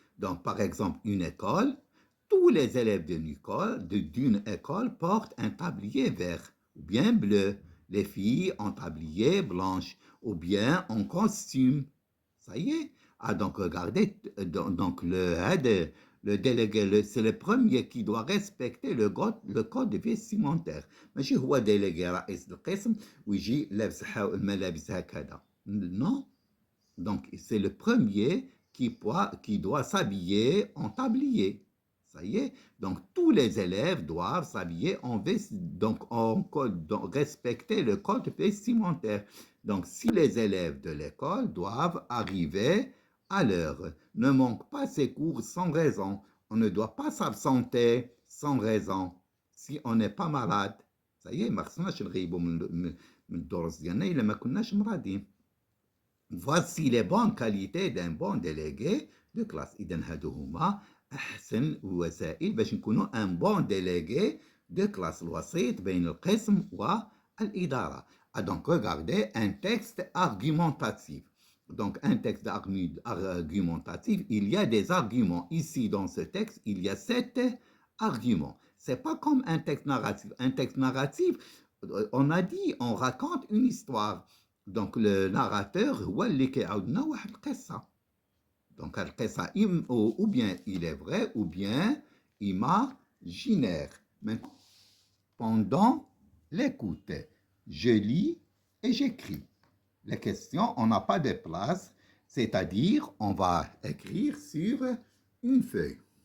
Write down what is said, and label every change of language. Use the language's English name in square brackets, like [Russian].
[French] Donc, par exemple, une école, tous les élèves d'une école portent un tablier vert ou bien bleu. les filles en tablier blanche ou bien en costume. Ça y est. Ah, donc regardez, donc le délégué, c'est le premier qui doit respecter le code vestimentaire. [Arabic] ماشي هو délégué رئيس القسم ويجي لابس الملابس هكذا. [French] Non. Donc c'est le premier qui doit s'habiller en tablier. Ça y est. Donc tous les élèves doivent s'habiller donc respecter le code vestimentaire. Donc si les élèves de l'école doivent arriver à l'heure, ne manquent pas ses cours sans raison. On ne doit pas s'absenter sans raison si on n'est pas malade. Ça y est, [Arabic] ما خصناش نغيبوا من الدروس ديالنا إلا ما كناش مرادين. [French] Voici les bonnes qualités d'un bon délégué de classe. [Arabic] إذا هادو هما أحسن الوسائل باش نكونوا [French] un bon délégué de classe. [Arabic] الوسيط بين القسم والإدارة. [French] Donc regardez un texte argumentatif. Donc un texte argumentatif, il y a des arguments. Ici dans ce texte, il y a 7 arguments. C'est pas comme un texte narratif. Un texte narratif, on a dit, on raconte une histoire. [Arabic] Donc le narrateur هو اللي كيعاودنا واحد القصة. [French] Donc القصة ou bien il est vrai ou bien imaginaire. Maintenant, pendant l'écoute, je lis et j'écris. Les questions, on n'a pas de place, c'est-à-dire on va écrire sur une feuille.